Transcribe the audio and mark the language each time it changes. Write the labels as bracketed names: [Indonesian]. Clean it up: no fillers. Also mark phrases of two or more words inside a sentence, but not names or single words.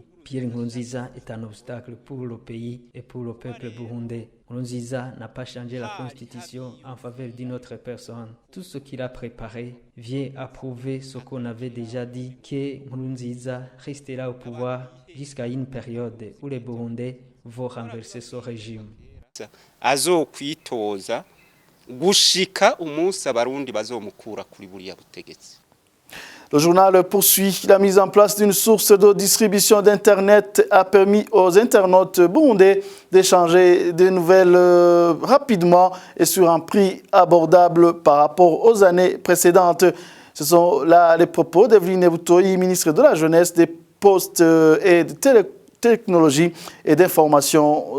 [French] Pierre Nkurunziza est un obstacle pour le pays et pour le peuple burundais. Nkurunziza n'a pas changé la constitution en faveur d'une autre personne. Tout ce qu'il a préparé vient approuver ce qu'on avait déjà dit, que Nkurunziza restera au pouvoir jusqu'à une période où les Burundais vont renverser ce régime. [Rundi] Azokwitoza gushika umunsi abarundi bazomukura kuri buriya butegetsi. [French] Le journal poursuit. La mise en place d'une source de distribution d'Internet a permis aux internautes burundais d'échanger des nouvelles rapidement et sur un prix abordable par rapport aux années précédentes. Ce sont là les propos d'Evelyne Boutoyi, ministre de la Jeunesse, des Postes et de Technologies et d'Information.